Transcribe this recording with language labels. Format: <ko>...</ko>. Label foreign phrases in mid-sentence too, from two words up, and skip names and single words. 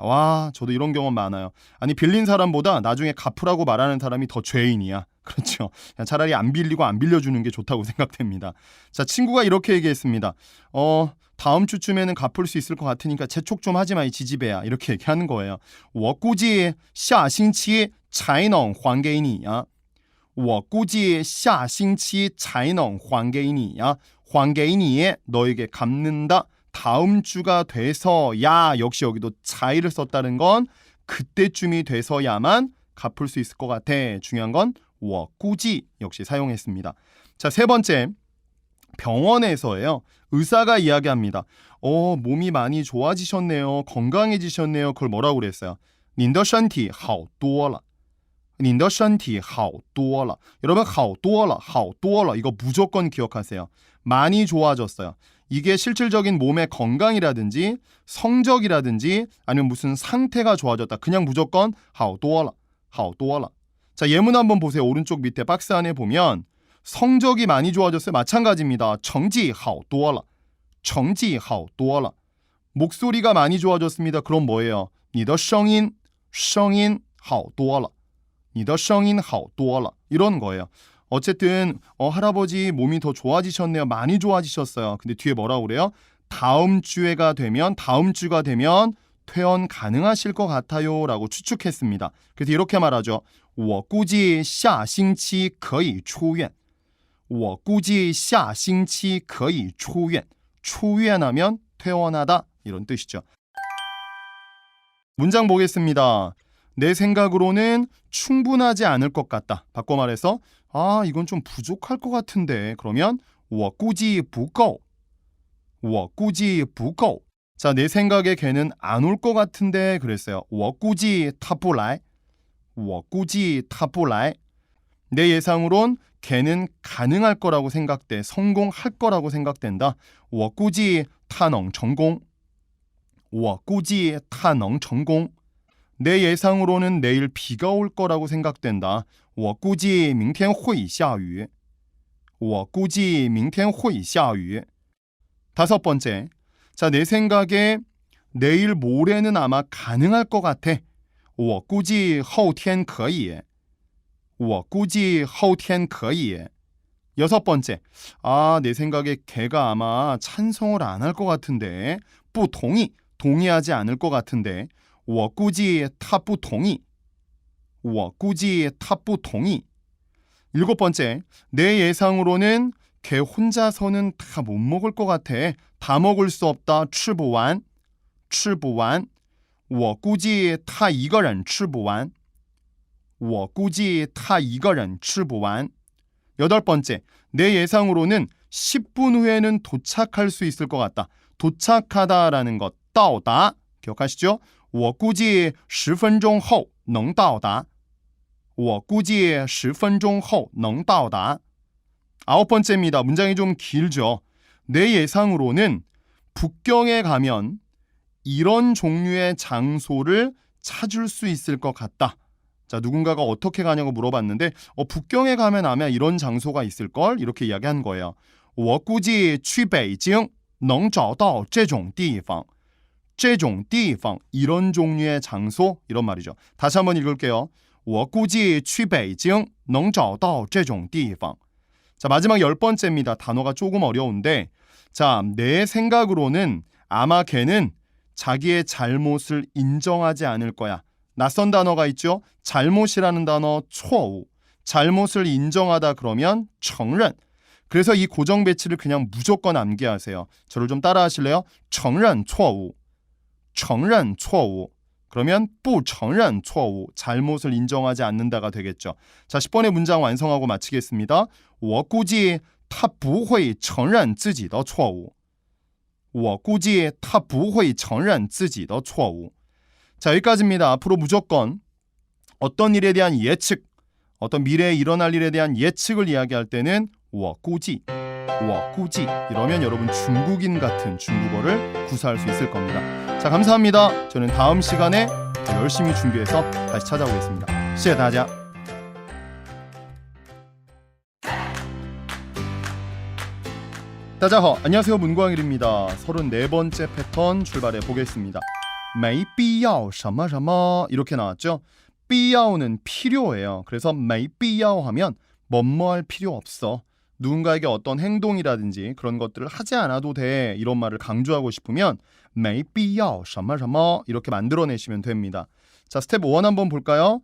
<ko>와, 저도 이런 경험 많아요. 아니, 빌린 사람보다 나중에 갚으라고 말하는 사람이 더 죄인이야. 그렇죠. 차라리 안 빌리고 안 빌려주는 게 좋다고 생각됩니다. 자, 친구가 이렇게 얘기했습니다. 다음 주쯤에는 갚을 수 있을 것 같으니까 재촉 좀 하지 마, 이 지지배야. 이렇게 얘기하는 거예요.</ko> <zh>我估计下星期才能还给你呀我估计下星期才能还给你呀还给你</zh> <ko>너에게 갚는다. 다음 주가 돼서야 역시 여기도 차이를 썼다는 건 그때쯤이 돼서야만 갚을 수 있을 것 같아. 중요한 건</ko> <zh>我估计</zh> <ko>역시 사용했습니다. 자, 세 번째. 병원에서예요. 의사가 이야기합니다. 몸이 많이 좋아지셨네요. 건강해지셨네요. 그걸 뭐라고 그랬어요?</ko> <zh>您的身体好多了您的身体好多了 여러분 好多了好多了</zh> <ko>이거 무조건 기억하세요. 많이 좋아졌어요. 이게 실질적인 몸의 건강이라든지 성적이라든지 아니면 무슨 상태가 좋아졌다. 그냥 무조건</ko> <zh>好多了好多了</zh> <ko>자, 예문 한번 보세요. 오른쪽 밑에 박스 안에 보면 성적이 많이 좋아졌어요. 마찬가지입니다.</ko> <zh>成绩好多了成绩好多了</zh> <ko>목소리가 많이 좋아졌습니다. 그럼 뭐예요?</ko> <zh>你的声音好多了你的声音好多了</zh> <ko>이런 거예요. 어쨌든 할아버지 몸이 더 좋아지셨네요. 많이 좋아지셨어요. 근데 뒤에 뭐라고 그래요? 다음 주가 되면 퇴원 가능하실 것 같아요 라고 추측했습니다. 그래서 이렇게 말하죠.</ko> <zh>我估计下星期可以出院我估计下星期可以出院出院</zh> <ko>하면 퇴원하다 이런 뜻이죠. 문장 보겠습니다. 내 생각으로는 충분하지 않을 것 같다. 바꿔 말해서 이건 좀 부족할 것 같은데 그러면</ko> <zh>我估计不够我估计不够</zh> <ko>자, 내 생각에 걔는 안 올 것 같은데 그랬어요.</ko> <zh>我估计他不来我估计他不来</zh> <ko>내 예상으론 걔는 가능할 거라고 생각돼. 성공할 거라고 생각된다.</ko> <zh>我估计他能成功我估计他能成功</zh> <ko>내 예상으로는 내일 비가 올 거라고 생각된다.</ko> <zh>我估计明天会下雨我估计明天会下雨</zh> <ko>다섯 번째. 자, 내 생각에 내일 모레는 아마 가능할 것 같아.</ko> <zh>我估计后天可以我估计后天可以</zh> <ko>여섯 번째. 내 생각에 걔가 아마 찬성을 안 할 것 같은데 不同意 동의하지 않을 것 같은데</ko> <zh>我估计他不同意我估计他不同意</zh> <ko>일곱 번째. 내 예상으로는 걔 혼자서는 다 못 먹을 것 같아. 다 먹을 수 없다.</ko> <zh>吃不完吃不完我估计他一个人吃不完我估计他一个人吃不完</zh> <ko>여덟 번째. 내 예상으로는 10분 후에는 도착할 수 있을 것 같다. 도착하다라는 것,</ko> <zh>到达 기억하시죠? 我估计10分钟后能到达我估计10分钟后能到达</zh> <ko>아홉 번째입니다. 문장이 좀 길죠. 내 예상으로는 북경에 가면 이런 종류의 장소를 찾을 수 있을 것 같다. 자, 누군가가 어떻게 가냐고 물어봤는데 북경에 가면 아마 이런 장소가 있을걸? 이렇게 이야기한 거예요.</ko> <zh>我估计去北京能找到这种地方这种地方</zh> <ko>이런 종류의 장소 이런 말이죠. 다시 한번 읽을게요.</ko> <zh>我估计去北京能找到这种地方</zh> <ko>자, 마지막 열 번째입니다. 단어가 조금 어려운데 자, 내 생각으로는 아마 걔는 자기의 잘못을 인정하지 않을 거야. 낯선 단어가 있죠. 잘못이라는 단어 错误 잘못을 인정하다 그러면 承认 그래서 이 고정 배치를 그냥 무조건 암기하세요. 저를 좀 따라 하실래요?</ko> <zh>承认错误承认错误 그러면 不承认错误</zh> <ko>잘못을 인정하지 않는다가 되겠죠. 자, 10번의 문장 완성하고 마치겠습니다.</ko> <zh>我估计他不会承认自己的错误我估计他不会承认自己的错误</zh> <ko>자, 여기까지입니다. 앞으로 무조건 어떤 일에 대한 예측, 어떤 미래에 일어날 일에 대한 예측을 이야기할 때는</ko> <zh>我估计</zh> <ko>이러면 여러분 중국인 같은 중국어를 구사할 수 있을 겁니다. 자, 감사합니다. 저는 다음 시간에 더 열심히 준비해서 다시 찾아오겠습니다.</ko> <zh>谢谢大家. 大家好,</zh> <ko>안녕하세요. 문광일입니다. 34번째 패턴 출발해 보겠습니다.</ko> <zh>没必要什么什么</zh> <ko>이렇게 나왔죠. 必要 는 필요해요. 그래서</ko> <zh>没必要</zh> <ko>하면 뭐뭐할 필요 없어. 누군가에게 어떤 행동이라든지 그런 것들을 하지 않아도 돼 이런 말을 강조하고 싶으면</ko> <zh>没必要什么什么</zh> <ko>이렇게 만들어내시면 됩니다. 자, 스텝 1 한번 볼까요?</ko>